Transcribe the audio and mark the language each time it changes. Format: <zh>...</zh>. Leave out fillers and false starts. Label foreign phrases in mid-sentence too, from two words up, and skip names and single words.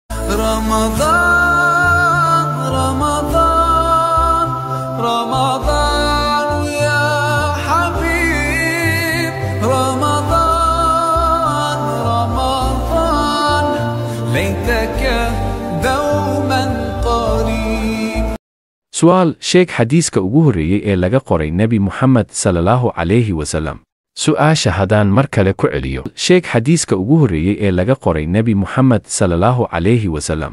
<ar>رمضان رمضان رمضان يا حبيب رمضان رمضان ليتك دوما قريب.</ar> <so>سؤال sheeg xadiiska ugu horreeyay ee laga qoray Nabi Muhammad</so> <ar>صلى الله عليه وسلم.</ar> <so>Su'aasha haddaan mar kale ku celiyo. Sheeg xadiiska ugu horreeyay ee laga qoray Nabi Muhammad</so> <ar>صلى الله عليه وسلم.</ar>